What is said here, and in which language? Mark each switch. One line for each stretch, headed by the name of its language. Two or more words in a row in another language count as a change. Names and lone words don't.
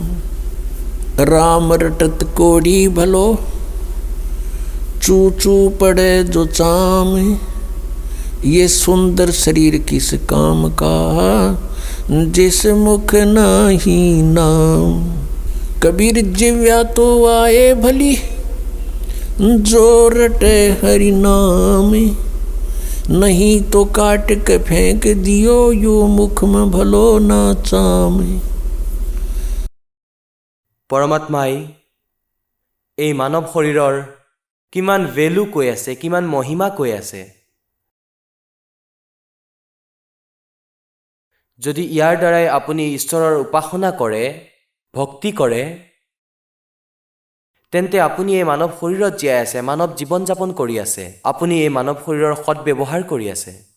Hindi: राम रटत कोड़ी भलो चू चू पड़े जो चाम, ये सुंदर शरीर किस काम का जिस मुख नाही नाम। कबीर जिव्या तो आए भली जो रटे हरि नाम, नहीं तो काट के फेंक दियो यो मुख में भलो ना चाम।
Assamese: পৰমাত্মাই এই মানৱ শৰীৰৰ কিমান ভেলু কৈ আছে, কিমান মহিমা কৈ আছে। যদি ইয়াৰ দ্বাৰাই আপুনি ঈশ্বৰৰ উপাসনা কৰে, ভক্তি কৰে, তেন্তে আপুনি এই মানৱ শৰীৰত জীয়াই আছে, মানৱ জীৱন যাপন কৰি আছে, আপুনি এই মানৱ শৰীৰৰ সৎব্যৱহাৰ কৰি আছে।